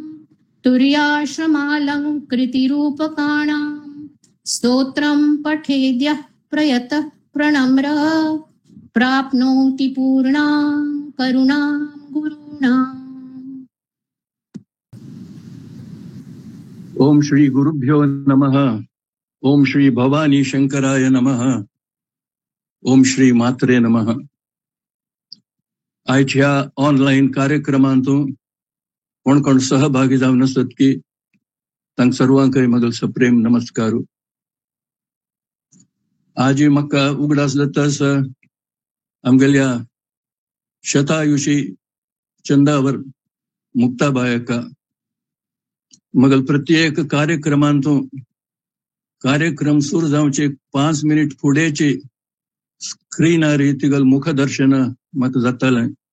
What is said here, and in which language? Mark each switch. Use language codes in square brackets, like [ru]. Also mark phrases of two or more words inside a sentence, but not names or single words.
[sa] तुर्याश्रमालङ्कृतिरूपकाणां स्तोत्रं पठेद्यः प्रयतः प्रणम्र प्राप्नोति पूर्णां करुणां गुरूणाम्। ओम श्री गुरुभ्यो नमः। ओम श्री भवानी शंकराय नमः। ओम श्री मात्रे नमः. [kok] आयच्या ऑनलाईन कार्यक्रमांतून कोण कोण सहभागी जावन आसत की तांकां सर्वांकय म्हगेलो सप्रेम नमस्कार. आज म्हाका उगडास जातास आमगेल्या शतायुषी चंदावर मुक्ताबायका म्हगेलो प्रत्येक कार्यक्रमांतून कार्यक्रम सुरू जावचे 5 मिनिट फुडेची स्क्रीनार तिगल मुखदर्शन म्हाका जातालें.